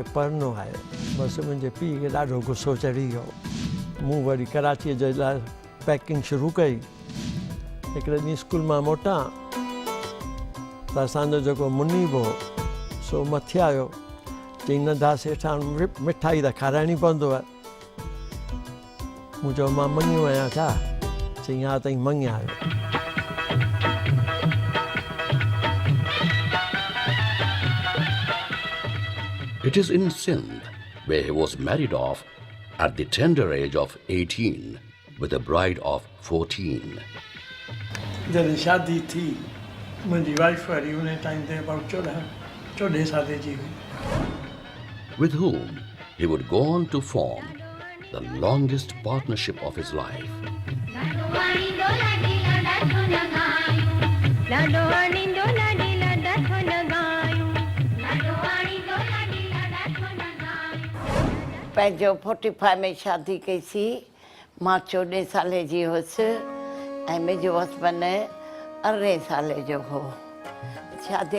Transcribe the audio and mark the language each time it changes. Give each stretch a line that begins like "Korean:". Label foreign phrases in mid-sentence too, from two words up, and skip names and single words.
Sindhi: पढ़णो आहे बसि मुंहिंजे पीउ खे ॾाढो गुस्सो चढ़ी वियो मूं वरी कराचीअ जे लाइ पैकिंग शुरू कई हिकिड़े ॾींहुं स्कूल मां मोटां त असांजो जेको मुनी हो सो मथे आयो चई नंढा सेठान मिठाई त खाराइणी पवंदव मूं चयो मां मञियो आहियां छा चई हा ताईं मङिया आयो
English: It is in Sindh, where he was married off at the tender age of 18 with a bride of 14.
Sindhi: जॾहिं शादी थी मुंहिंजी वाइफ वारी उन टाइम ते अबाउट 14 साल जी हुई
English: with whom he would go on to form the longest partnership of his life.
Sindhi: पंहिंजो 45 में शादी कईसीं मां 14 साले जी हुअसि ऐं मुंहिंजो हस्बैंड 18 साले जो हो शादीअ